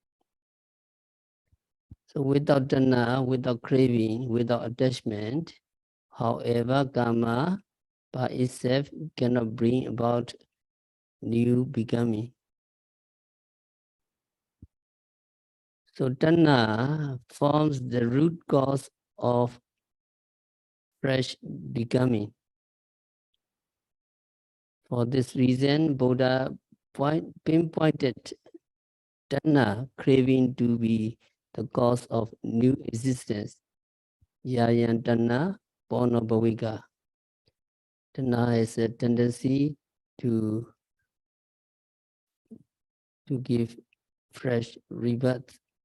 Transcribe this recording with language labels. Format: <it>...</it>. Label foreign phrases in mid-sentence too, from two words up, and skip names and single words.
<en>So without tanha, without craving, without attachment, however, karma by itself cannot bring about new becoming. So tanha forms the root cause of fresh becoming. For this reason, Buddha pinpointed tanha, craving, to be the cause of new existence.</en> <pi>Yayan tanha,</pi> <en>born of</en> <pi>bhavika. Tanha has a tendency to give fresh rebirth.</pi>